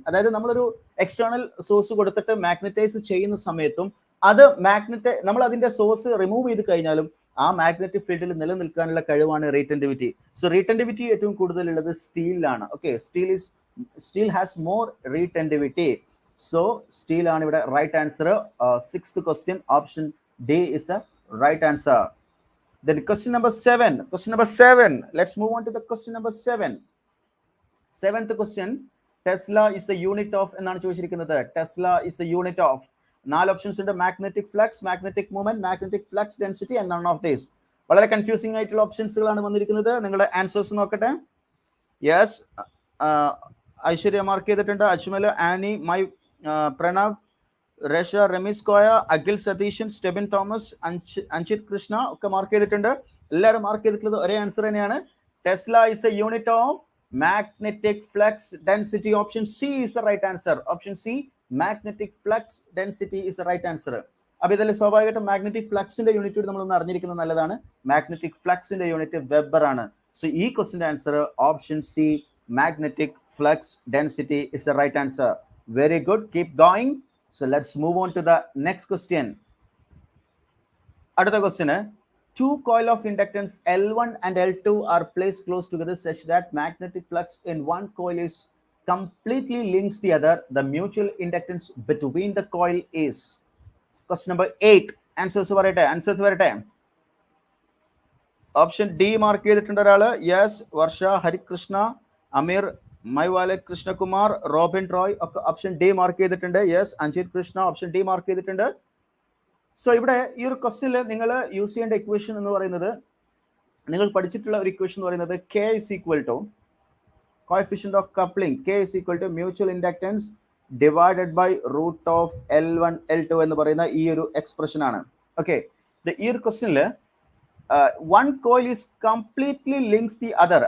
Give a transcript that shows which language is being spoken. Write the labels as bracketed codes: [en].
[ml] അതായത് നമ്മളൊരു external source കൊടുത്തിട്ട് മാഗ്നറ്റൈസ് ചെയ്യുന്ന സമയത്തും അത് നമ്മൾ അതിന്റെ സോഴ്സ് റിമൂവ് ചെയ്ത് കഴിഞ്ഞാലും ആ മാഗ്നറ്റിക് ഫീൽഡിൽ നിലനിൽക്കാനുള്ള കഴിവാണ് റീറ്റൻറ്റിവിറ്റി. സോ റീറ്റൻറ്റിവിറ്റി ഏറ്റവും കൂടുതലുള്ളത് സ്റ്റീലിലാണ്. Okay, [en] Steel has more retentivity. So steel ആണ് ഇവിടെ right answer. 6th question option D is the right answer. Then question number 7. Let's move on to the question number 7. 7th question. Tesla is the unit of [ml] എന്നാണ് ചോദിച്ചിരിക്കുന്നത്. [en] Tesla is the unit of. 4 options ഉണ്ട്. Magnetic flux, magnetic movement, magnetic flux density and none of these. [ml] വളരെ confusing ആയിട്ടുള്ള ഓപ്ഷൻസുകളാണ് വന്നിരിക്കുന്നത്. നിങ്ങളുടെ answers നോക്കട്ടെ. Yes, Aishwarya mark ചെയ്തിട്ടുണ്ട്. Ajmal, Annie, my, Pranav, രേഷ, Ramees Koya, Akhil Satheesan, Stebin Thomas, അഞ്ചിത് Krishna ഒക്കെ മാർക്ക് ചെയ്തിട്ടുണ്ട്. എല്ലാവരും മാർക്ക് ചെയ്തിട്ടുള്ളത് ഒരേ ആൻസർ തന്നെയാണ്. [en] Tesla is the unit of magnetic flux density. Option C is the right answer. Option C, magnetic flux density is the right answer. [ml] അപ്പൊ ഇതിൽ സ്വാഭാവികമായിട്ടും മാഗ്നറ്റിക് ഫ്ലക്സിന്റെ യൂണിറ്റ് നമ്മളൊന്ന് അറിഞ്ഞിരിക്കുന്നത് നല്ലതാണ്. മാഗ്നറ്റിക് ഫ്ലക്സിന്റെ യൂണിറ്റ് വെബർ ആണ്. [en] So ഈ ക്വസ്റ്റിന്റെ answer option C, magnetic flux density is the right answer. Very good, keep going. So let's move on to the next question. Another question. 2 coil of inductance L1 and L2 are placed close together such that magnetic flux in one coil is completely links the other. The mutual inductance between the coil is. Question number 8. [ml] Answers varate. Option D mark ചെയ്തിട്ടുണ്ട് ഒരാള്. Yes, വർഷ, ഹരികൃഷ്ണ, അമീർ, മൈവാലറ്റ്, Krishnakumar, Robin Roy ഒക്കെ option D mark ചെയ്തിട്ടുണ്ട്. Yes, Anjith Krishna option D mark ചെയ്തിട്ടുണ്ട്. So ഇവിടെ ഈ ഒരു ക്വസ്റ്റ്യനിൽ നിങ്ങൾ യൂസ് ചെയ്യേണ്ട ഇക്വേഷൻ എന്ന് പറയുന്നത്, നിങ്ങൾ പഠിച്ചിട്ടുള്ള ഒരു ഇക്വേഷൻ എന്ന് പറയുന്നത് [en] K is equal to coefficient of coupling. K is equal to mutual inductance divided by root of L1 L2 [ml] എന്ന് പറയുന്ന ഈ ഒരു എക്സ്പ്രഷൻ ആണ്. [en] okay, [ml] ഈ ഒരു ക്വസ്റ്റ്യനിൽ [en] one coil is completely links the other.